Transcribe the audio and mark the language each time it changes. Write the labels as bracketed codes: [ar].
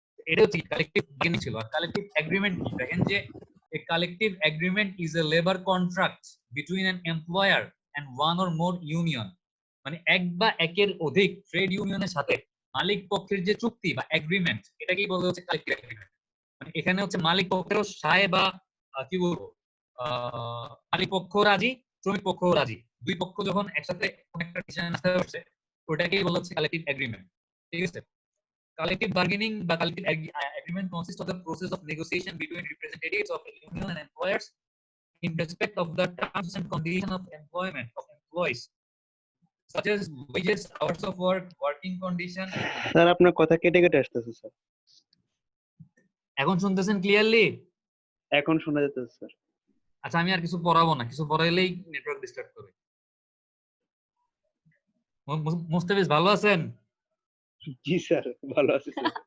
[bn] এটা হচ্ছে collective bargaining ছিল। আর কালেকটিভ এগ্রিমেন্ট কি? দেখেন যে [en] a collective agreement is a labor contract between an employer and one or more union, [bn] মানে এক বা একের অধিক ট্রেড ইউনিয়নের সাথে মালিক পক্ষের যে চুক্তি বা এগ্রিমেন্ট, এটাকেই বলা হচ্ছে কালেকটিভ এগ্রিমেন্ট। মানে এখানে হচ্ছে মালিক পক্ষেরও সায় বা কি বলবো মালিক পক্ষ রাজি, শ্রমিক পক্ষ রাজি, দুই পক্ষ যখন একসাথে কোন একটা ডিসিশন আসতে পারছে ওটাকেই বলা হচ্ছে কালেকটিভ এগ্রিমেন্ট। ঠিক আছে, [en] collective bargaining বা collective agreement consists of the process of negotiation between representatives of a union and employers in respect of the terms and conditions of employment of employees such as wages, hours of work, working condition. [bn] Sir আপনার কথা কেটে কেটে আসতেছে sir. এখন শুনতেছেন clearly? এখন শোনা যাচ্ছে স্যার। আচ্ছা আমি আর কিছু পড়াবো না, কিছু পড়াইলেই নেটওয়ার্ক ডিস্টার্ব করে। মুস্তাফিজ ভালো আছেন? জি স্যার, ভালো আছি স্যার।